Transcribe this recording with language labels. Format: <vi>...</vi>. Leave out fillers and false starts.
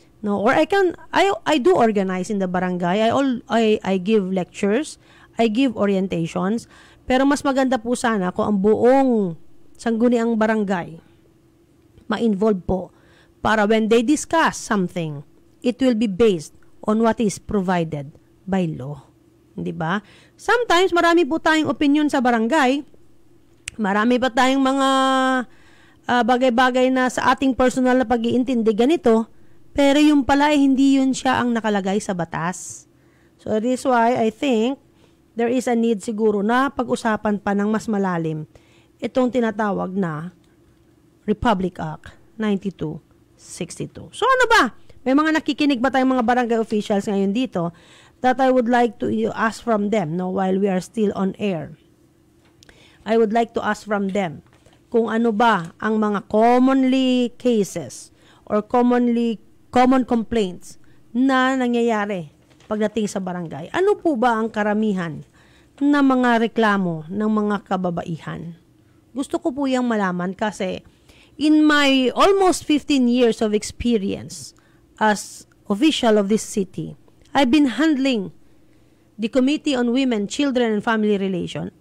<en>No, or I do organize in the barangay. I give lectures, I give orientations,</en> <tl>pero mas maganda po sana kung ang buong sangguniang barangay ma-involve po para</tl> <en>when they discuss something, it will be based on what is provided by law.</en> <tl>Di ba? Sometimes marami po tayong opinion sa barangay. Marami pa tayong mga bagay-bagay na sa ating personal na pag-iintindi ganito. Pero yung pala hindi yun siya ang nakalagay sa batas.</tl> <en>So this is why I think there is a need</en> <tl>siguro na pag-usapan pa ng mas malalim itong tinatawag na Republic Act 9262. So ano ba? May mga nakikinig ba tayong mga barangay officials ngayon dito</tl> <en>that I would like to ask from them while we are still on air? I would like to ask from them</en> <tl>kung ano ba ang mga</tl> <en>commonly cases or common complaints</en> <tl>na nangyayari pagdating sa barangay. Ano po ba ang karamihan na mga reklamo ng mga kababaihan? Gusto ko po yung malaman kasi</tl> <en>in my almost 15 years of experience as official of this city, I've been handling the Committee on Women, Children, and Family Relations.</en>